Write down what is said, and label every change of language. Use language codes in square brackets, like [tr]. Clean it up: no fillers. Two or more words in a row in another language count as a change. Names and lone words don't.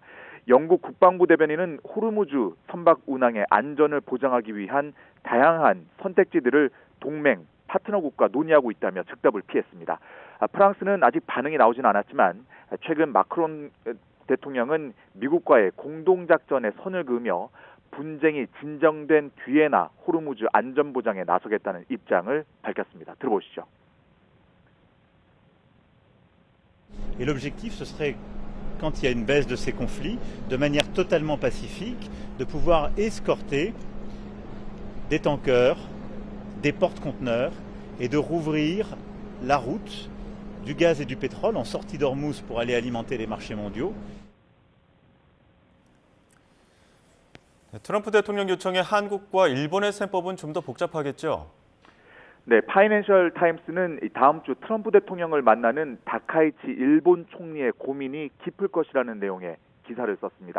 [ko] 영국 국방부 대변인은 호르무즈 선박 운항의 안전을 보장하기 위한 다양한 선택지들을 동맹, 파트너국과 논의하고 있다며 즉답을 피했습니다. 프랑스는 아직 반응이 나오진 않았지만 최근 마크롱 대통령은 미국과의 공동작전에 선을 그으며 분쟁이 진정된 뒤에나 호르무즈 안전보장에 나서겠다는 입장을 밝혔습니다. 들어보시죠. [fr] Et l'objectif, ce serait, quand il y a une baisse de ces conflits, de manière totalement pacifique, de pouvoir escorter des tankers, des porte-conteneurs et de rouvrir la route du gaz et du pétrole en sortie d'Ormuz pour aller alimenter les marchés mondiaux. [ko] 트럼프 대통령 요청에 한국과 일본의 셈법은 좀 더 복잡하겠죠? 네, 파이낸셜 타임스는 다음 주 트럼프 대통령을 만나는 다카이치 일본 총리의 고민이 깊을 것이라는 내용의 기사를 썼습니다.